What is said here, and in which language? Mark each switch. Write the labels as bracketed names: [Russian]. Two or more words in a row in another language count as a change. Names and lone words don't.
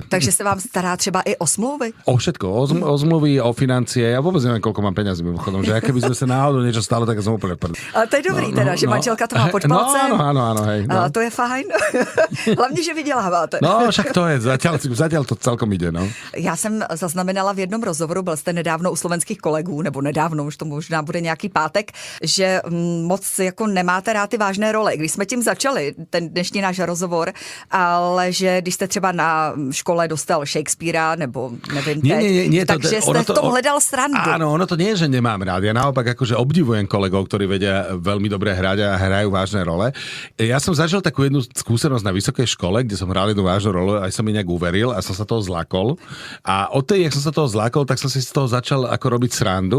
[Czech] Takže se vám stará třeba i o smlouvy? [Slovak] O všetko, o zmluvy, o financie. Ja vôbec neviem, koľko mám peňazí mimochodom, že keby sme sa náhodou niečo stalo, tak som úplne prd. [Czech] Ale to je dobrý teda, že manželka to má pod palcem. [Slovak] Áno, hej. [Czech] A to je fajn. Hlavně, že vyděláváte. [Slovak] No, však to je, zatiaľ to celkom ide, no. [Czech] Já jsem zaznamenala v jednom rozhovoru, byl jste nedávno u slovenských kolegů, nebo nedávno, už to možná bude nějaký pátek, že moc jako nemáte rád ty vážné role. Když jsme tím začali, ten dnešní náš rozhovor, ale že když jste třeba na škole dostal Shakespearea, nebo nevím teď, takže jste v tom hledal srandu. [Slovak] Áno, ono to nie je, že nemám rád. Ja naopak akože obdivujem kolegov, ktorí vedia veľmi dobre hrať a hrajú vážne role. Ja som zažil takú jednu skúsenosť na vysokej škole, kde som hral jednu vážnu rolu, aj som mi nejak uveril a som sa toho zlakol. A od tej, jak som sa toho zlakol, tak som si z toho začal ako robiť srandu.